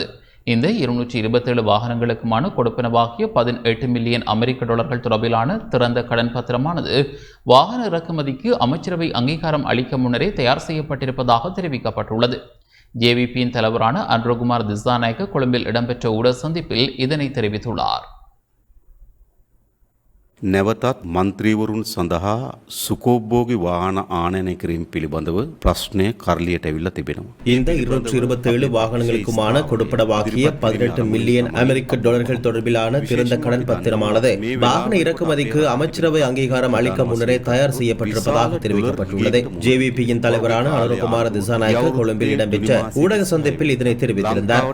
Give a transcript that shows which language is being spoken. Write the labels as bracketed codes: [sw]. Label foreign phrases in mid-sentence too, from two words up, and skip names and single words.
[ta] இந்த 227 வாகனங்களுக்குமான கொடுப்பனவாகிய 18 மில்லியன் அமெரிக்க டாலர்கள் தொடர்பிலான திறந்த கடன் பத்திரமானது வாகன இறக்குமதிக்கு அமைச்சரவை அங்கீகாரம் அளிக்க முன்னரே தயார் செய்யப்பட்டிருப்பதாக தெரிவிக்கப்பட்டுள்ளது. ஜேவிபியின் தலைவரான அன்ரோகுமார் திசாநாயக்க கொழும்பில் இடம்பெற்ற ஊடக சந்திப்பில் இதனை தெரிவித்துள்ளார். [si] නැවතත් මන්ත්‍රීවරුන් සඳහා සුකෝබ්බෝගි වාහන ආනයනය කිරීම පිළිබඳව ප්‍රශ්නය කරලියට ඇවිල්ලා තිබෙනවා. [ta] இந்த 227 வாகனங்களுக்குமான கொடுப்பனவாகிய 18 மில்லியன் அமெரிக்க டாலர்கள் தொடர்பிலான திறந்த கடன் பத்திரமானது வாகன இறக்குமதிக்கு அமைச்சரவை அங்கீகாரம் அளிக்க முன்னரே தயார் செய்யப்பட்டிருப்பதாக தெரிவிக்கப்பட்டுள்ளது. ஜேவிபியின் தலைவரான அனுரகுமார திசாநாயக்க கொழும்பில் இடம்பெற்ற ஊடக சந்திப்பில் இதனை தெரிவித்திருந்தார்.